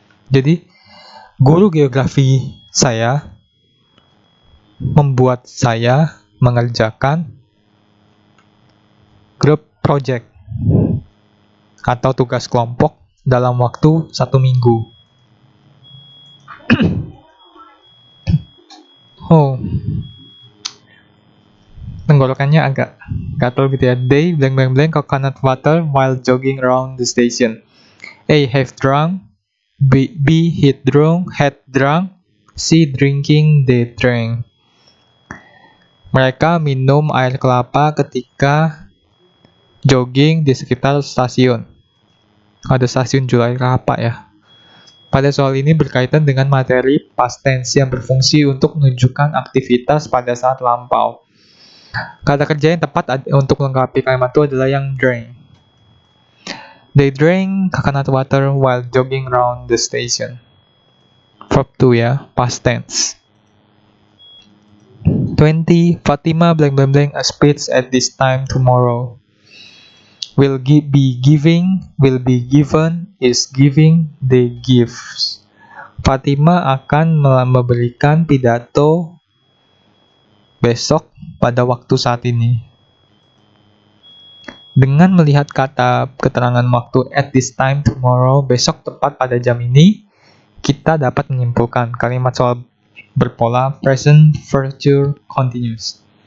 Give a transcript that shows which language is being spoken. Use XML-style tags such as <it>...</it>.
<id>Jadi, guru geografi saya membuat saya mengerjakan group project atau tugas kelompok dalam waktu 1 minggu. Oh, tenggorokannya agak gatal gitu ya.</id> <en>They coconut water while jogging around the station. A. Have drunk. B. Had drunk. C. Drinking. D. Drank.</en> <id>Mereka minum air kelapa ketika jogging di sekitar stasiun. Ada stasiun jual air kelapa ya. Pada soal ini berkaitan dengan materi past tense yang berfungsi untuk menunjukkan aktivitas pada saat lampau. Kata kerja yang tepat untuk melengkapi kalimat itu adalah yang drank.</id> <en>They drank coconut water while jogging around the station. Verb 2 ya, past tense. 20. Fatima blank blank blank a speech at this time tomorrow. Will be giving, will be given, is giving, they give.</en> <id>Fatima akan memberikan pidato besok pada waktu saat ini. Dengan melihat kata keterangan waktu</id> <en>at this time tomorrow,</en> <id>besok tepat pada jam ini, kita dapat menyimpulkan kalimat soal berpola present, future, continuous.</id>